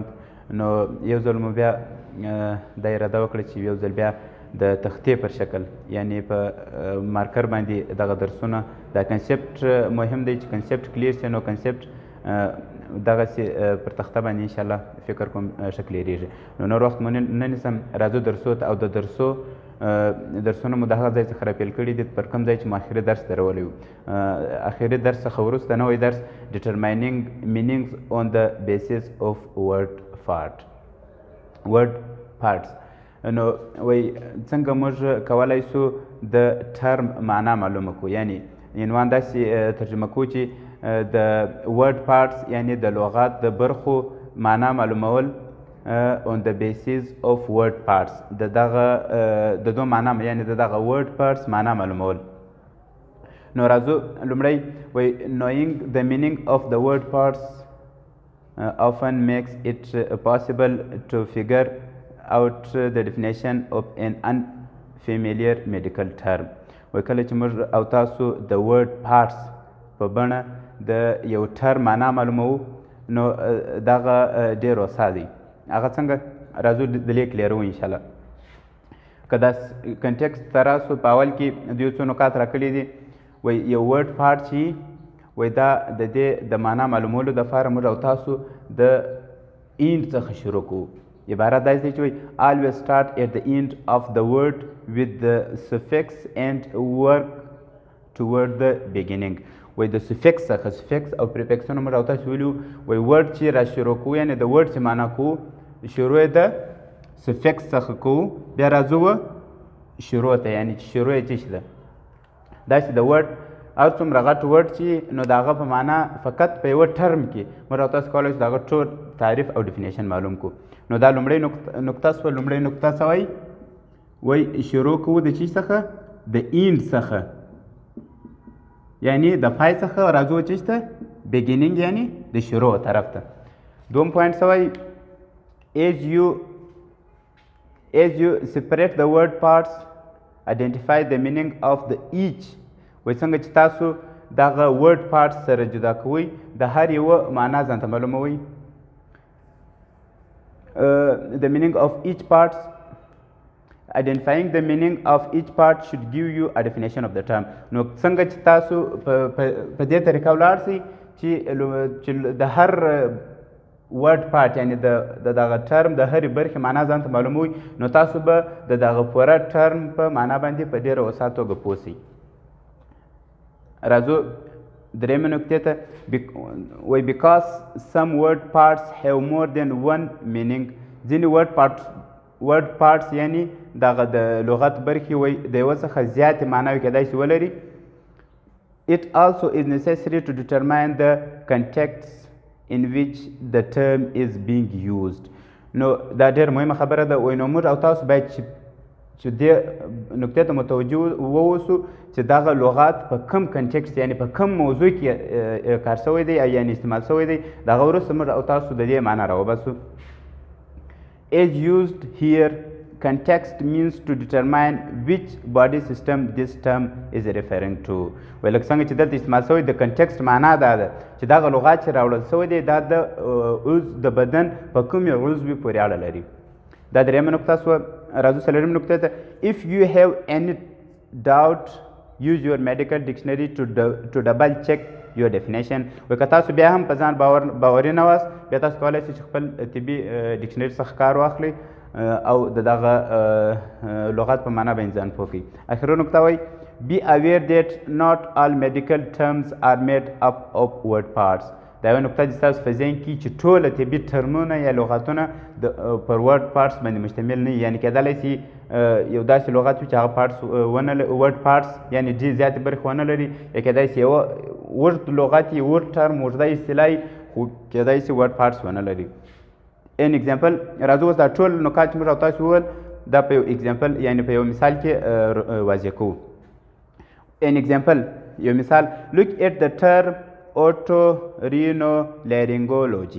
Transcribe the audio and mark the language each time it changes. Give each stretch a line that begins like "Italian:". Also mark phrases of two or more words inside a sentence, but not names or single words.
Pashto: نو یو ځل مو بیا دا اراده وکړه چې یو ځل بیا د تختې پر شکل یعنې په مارکر باندې دغه درسونه، دا کنسپټ مهم دی چې کنسپټ کلیر سي. نو کنسپټ دغسې پر تخته باندې انشاءالله فکر کوم ښه کلیریږي. نو نور وخت مو نه نیسم، راځو درسو ته. او د درسونه مو د هغه ځای څخه راپیل کړي دي پر کوم ځای چې مو اخري درس درولی وو. اخري درس څخه وروسته نوی درس
English: determining meanings on the basis of word parts.
Pashto: نو وایي څنګه موږ کولی سو د ټرم معنا معلومه کړو، یعنی عنوان داسې ترجمه کړو چې د
English: word parts
Pashto: یعنی د لغات د برخو معنا معلومول
English: on the basis of word parts.
Pashto: د دو معنا یعنی د دغه
English: word parts
Pashto: معنا معلومول. نو راځو لومړی وایي
English: knowing the meaning of the word parts often makes it possible to figure out the definition of an unfamiliar medical term.
Pashto: وایي کله چې موږ او تاسو د
English: word parts
Pashto: په بڼه د یو ټرم معنا معلوموو نو دغه ډېر وسا دی. هغه څنګه راځو دلې کلیرو انشاءالله. که دا کنټکسټ ته راسو په اول کې د یو څو نکات راکړي دي. وایي یو
English: word part
Pashto: چې وایي دا د دې د معنا معلومولو دپاره موږ او تاسو د اینډ څخه شروع کوو. عبارت داسې دی چې وایي
English: always start at the end of the word with the suffix and work toward the beginning.
Pashto: وایي د سفکس څخه سفکس او پریفکسونه موږ او تاسو ویلي وو. وایي ورډ چې را شروع کوو یعنې د ورډ چې معنا کوو شروع یې د سفکس څخه کوو، بیا راځو شروع ته، یعنې چې شروع یې څه شي ده. داسې د ورډ هر څومره غټ ورډ چې نو د هغه په معنا فقط په یوه ټرم کې موږ او تاسو کولی شو د هغه ټول تعریف او ډیفینیشن معلوم کړو. نو دا لومړۍ نقطه سوه. لومړۍ نقطه څه وایي؟ وایي شروع کوو د چی څخه؟ د اینډ څخه، یعنی د پای څخه راځو چیش ته؟ بیګینینګ، یعنی د شروع طرف ته. دوم پوینټ څه وایي؟
English: as you separate the word parts identify the meaning of the each.
Pashto: وایي څنګه چې تاسو دغه
English: word parts
Pashto: سره جدا کوئ د هر یوه معنا ځان ته معلوموئ.
English: the meaning of each parts identifying the meaning of each part should give you a definition of the term.
Pashto: نو څنګه چې تاسو په دې طریقه ولاړ سئ چې د هر
English: word part
Pashto: یعنې د دغه ټرم د هرې برخې معنا ځان ته معلوموئ، نو تاسو به د دغه پوره ټرم په معنا باندې په ډېره وسعه توګه پوه سئ. راځو درېیمې نکتې ته.
English: وایي because some word parts have more than one meaning.
Pashto: ځینې
English: word parts
Pashto: یعنی دغه د لغت برخې وایي د یوه څخه زیاتې معناوې کیدای شي ولري.
English: it also is necessary to determine the context in which the term is being used.
Pashto: نو دا ډېر مهمه خبره ده. وایي نو موږ او تاسو باید چې دې نکتې ته متوجه واوسو چې دغه لغات په کوم کنټکسټ یعنې په کوم موضوع کې کار شوی دی یعنې استعمال شوی دی، د هغه وروسته موږ او تاسو د دې معنا راوباسو.
English: as used here context means to determine which body system this term is referring to.
Pashto: وایي لکه څنګه چې دلته استعمال شوی د کنټکسټ معنا دا ده چې دغه لغات چې راوړل شوی دی دا د بدن په کومې عضوې پورې اړه لري. دا درېیمه نقطه سوه. راځو څلورمې نقطې ته.
English: if you have any doubt use your medical dictionary to double check your definition.
Pashto: وایي که تاسو بیا هم په ځان باوري نه واست بیا تاسو کولی شئ چې خپل طبي ډکشنري څخه کار واخلئ او د دغه لغت په معنا باندې ځان پوه کړئ. اخري نکته وایي
English: be aware that not all medical terms are made up of word parts.
Pashto: دا یوه نکته چې ستاسو په ذهن کې چې ټوله طبي ترمونه یا لغتونه پر
English: word parts
Pashto: باندې مشتمل نه وي، یعنې کیدلی شي یو داسې لغت وي چې هغه
English: parts word parts
Pashto: یعنې ډېر زیاتې برخې ونه لري، یا کیدای شي یوه اوږد لغت یې اوږد ټرم اوږده اصطلاح خو کیدای شي
English: word parts
Pashto: ونه لري.
English: an example
Pashto: راځو اوس دا ټول نکات چې موږ او تاسو وویل دا په یو ایگزامپل یعنې په یو مثال کې واضح کوو.
English: an example
Pashto: یو مثال
English: look at the term otorhinolaryngology.